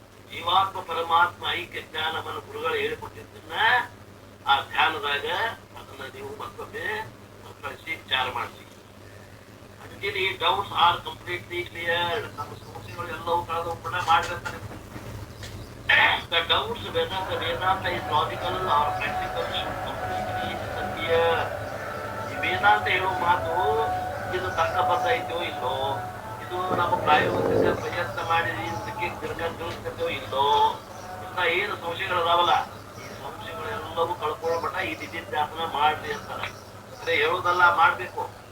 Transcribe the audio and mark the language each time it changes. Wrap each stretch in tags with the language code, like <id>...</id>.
<kn>ಜೀವಾತ್ಮ ಪರಮಾತ್ಮ ಐಕ್ಯ ಜ್ಞಾನವನ್ನು ಗುರುಗಳು ಹೇಳಿಕೊಟ್ಟಿದ್ದನ್ನ ಆ ಧ್ಯಾನದಾಗ ಅದನ್ನ ನೀವು ಮತ್ತೊಮ್ಮೆ ಕಳಿಸಿ ವಿಚಾರ ಮಾಡ್ತೀವಿ. ಅದಕ್ಕೆ ಈ</kn> <en>Doubts are completely clear.</en> <kn>ನಮ್ಮ ಸಮಸ್ಯೆಗಳು ಎಲ್ಲವೂ ಕಳೆದು ಕೂಡ ಮಾಡಿರ್ತಾರೆ.</kn> <en>The doubts whether the Vedanta is logical or practical should completely disappear.</en> <kn>ಈ ವೇದಾಂತ ಹೇಳೋ ಮಾತು ಇದು ತರ್ಕಬದ್ಧ ಐತೋ ಇಲ್ಲೋ, ಇದು ನಮ್ಮ ಪ್ರಾಯೋಗಿಕ ಪ್ರಯತ್ನ ಮಾಡಿ ಇದಕ್ಕೆ ತಿಳಿಸ್ತೇವೋ ಇಲ್ಲೋ, ಇಂಥ ಏನು ಸಂಶಯಗಳು ಅದಾವಲ್ಲ, ಈ ಸಂಶಯಗಳೆಲ್ಲವೂ ಕಳ್ಕೊಳ್ಳೋ ಮಟ್ಟ ಈ ನಿಧಿಧ್ಯಾಸನ ಮಾಡ್ರಿ ಅಂತಾರೆ. ಅಂದ್ರೆ ಹೇಳೋದಲ್ಲ, ಮಾಡ್ಬೇಕು.</kn>